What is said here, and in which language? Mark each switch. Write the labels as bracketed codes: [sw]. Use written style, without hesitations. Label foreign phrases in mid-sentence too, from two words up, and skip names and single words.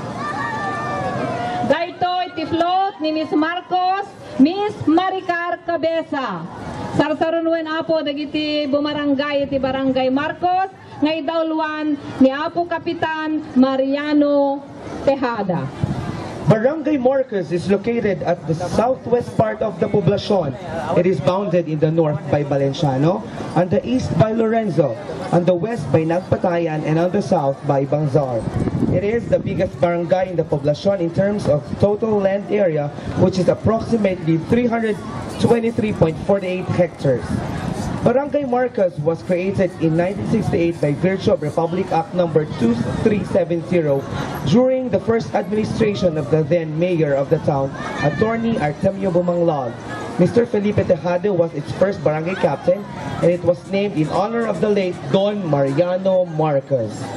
[ilo] Daytoy ti float ni Miss Marcos, Miss Maricar Cabeza. Sarsarunwen apo dagiti bumarangay ti Barangay Marcos nga idawlwan ni apo Kapitan Mariano Tejada. [en] Barangay Marcos is located at the southwest part of the poblacion. It is bounded in the north by Valenciano, on the east by Lorenzo, on the west by Nagpatayan, and on the south by Banzar. It is the biggest barangay in the poblacion in terms of total land area, which is approximately 323.48 hectares. Barangay Marcos was created in 1968 by virtue of Republic Act No. 2370 during the first administration of the then mayor of the town, Attorney Artemio Bumanglog. Mr. Felipe Tejada was its first barangay captain, and it was named in honor of the late Don Mariano Marcos.